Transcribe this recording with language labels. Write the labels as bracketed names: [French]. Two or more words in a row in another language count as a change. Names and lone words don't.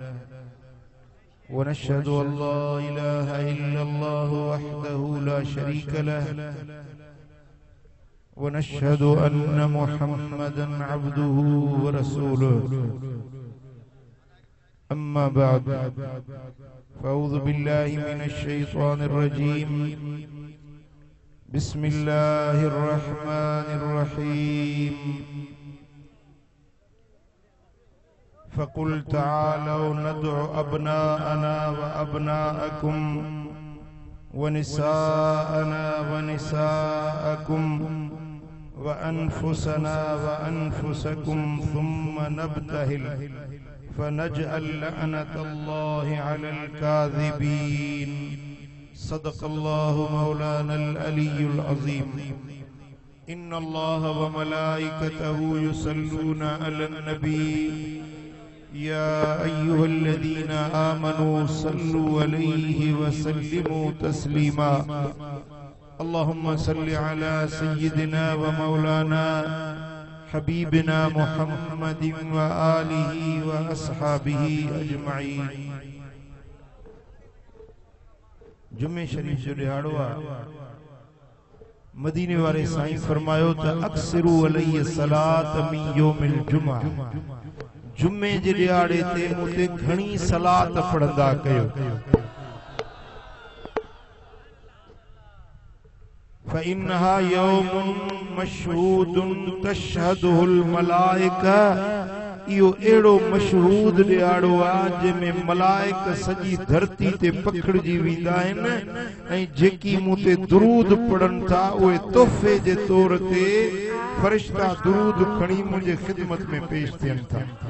[Arabic] ونشهد أن لا إله إلا الله وحده لا شريك له ونشهد أن محمدا عبده ورسوله أما بعد فأعوذ بالله من الشيطان الرجيم بسم الله الرحمن الرحيم فقل تعالوا ندع أبناءنا وأبناءكم ونساءنا ونساءكم وأنفسنا وأنفسكم ثم نبتهل فنجعل لعنة الله على الكاذبين صدق الله مولانا العلي العظيم إن الله وملائكته يصلون على النبي يا أيها الذين آمنوا صلوا عليه وسلموا تسليما اللهم صل على سيدنا ومولانا حبيبنا محمد وآله وأصحابه أجمعين. [Sindhi] जुम्मे शरीफ जो दिहाड़ो आ मदीने वाले साईं फरमायो त [Arabic] أكثروا عليه صلاة من يوم الجمعة [Sindhi] जुम्मे जे दिहाड़े ते मुते घणी सलात पढ़ंदा कयो [Arabic] فإنها يوم مشهود تشهده الملائكة [Sindhi] इहो एड़ो मशहूद दिहाड़ो आ जंहिंमें मलाइक सॼी धरती ते पखिड़िजी वेंदा आहिनि ऐं जेकी मूं ते दुरूद पढ़नि था उहे तोहफ़े जे तौर ते फ़रिश्ता दुरूद खणी मुंहिंजे ख़िदमत में पेश थियनि था।